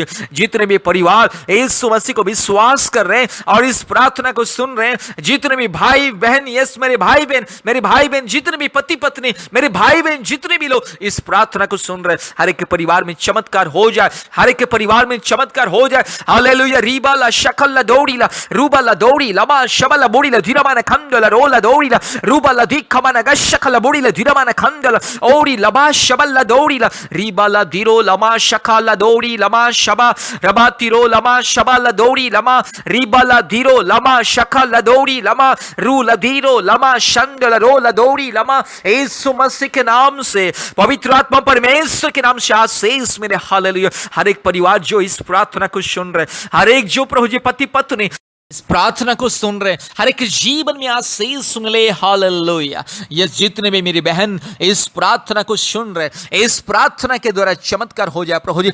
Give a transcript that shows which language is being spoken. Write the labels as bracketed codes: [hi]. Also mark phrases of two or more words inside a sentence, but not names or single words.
[hi] जितने भी परिवार यीशु मसीह को विश्वास कर रहे हैं और इस प्रार्थना को सुन रहे हैं, जितने भी भाई बहन, यस मेरे भाई बहन, जितने भी पति पत्नी, मेरे भाई बहन, जितने भी लोग इस प्रार्थना को सुन रहे, हर एक के परिवार में चमत्कार हो जाए, हर एक के परिवार में चमत्कार हो जाए। हालेलुया। रीबा ला शकल ला दौड़ी ला रूबा ला दौड़ी लमा शबा ला बोड़ी ला धीरमा न खंड ला रो ला दौड़ी ला रूबा ला दिखमा न गशक ला बोड़ी ला धीरमा न खंड ला ओड़ी लमा शबल ला दौड़ी ला रीबा ला धीरो लमा शका ला दौड़ी लमा शबा रबा तिरो लमा शबा ला दौड़ी लमा रीबा ला धीरो लमा शका ला दौड़ी लमा रू ला धीरो लमा शंड ला रो ला दौड़ी लमा। यीशु मसीह के नाम से, पवित्र आत्मा परमेश्वर के नाम से आशीष मेरे। हालेलुया। हर एक परिवार जो इस प्रार्थना को सुन रहे, हर एक जो प्रभु जी पति पत्नी इस प्रार्थना को सुन रहे, हर एक जीवन में आशीष सुन ले। हालेलुया। ये जितने भी मेरी बहन इस प्रार्थना को सुन रहे, इस प्रार्थना के द्वारा चमत्कार हो जाए प्रभु जी।